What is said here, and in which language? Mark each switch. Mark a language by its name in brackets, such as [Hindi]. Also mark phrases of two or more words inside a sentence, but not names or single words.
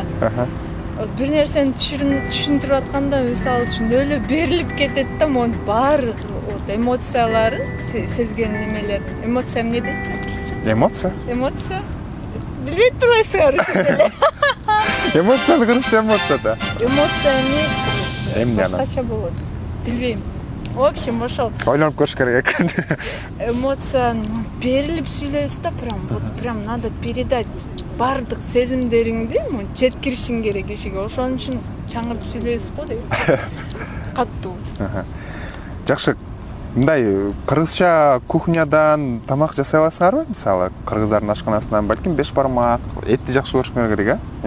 [Kyrgyz] Вот бир нерсени түшүндүрүп атканда мисалы үчүн эле берилип кетет да, монун баары эмоцияларын сезген немелер. Эмоция эмне дейт? Эмоция? Эмоция? Билбей турбайсыңар эле. Эмоцияны кыргызча эмоция да. Эмоция эмес. Эмне анан? Башкача болот. Билбейм. [Russian] В общем, [Kyrgyz] ошол Ойлонуп көрүш керек экен. эмоцияны берилип сүйлөйсүз да, [Russian] прям надо передать [Kyrgyz] бардык сезимдериңди жеткиришиң керек кишиге. Ошон үчүн чаңырып сүйлөйсүз го дейт. Катуу. Жакшы. Мындай кыргызча кухнядан тамак жасай аласыңарбы? Мисалы, кыргыздардын ашканасынан балким беш бармак, этти жакшы көрүшүңөр керек, э?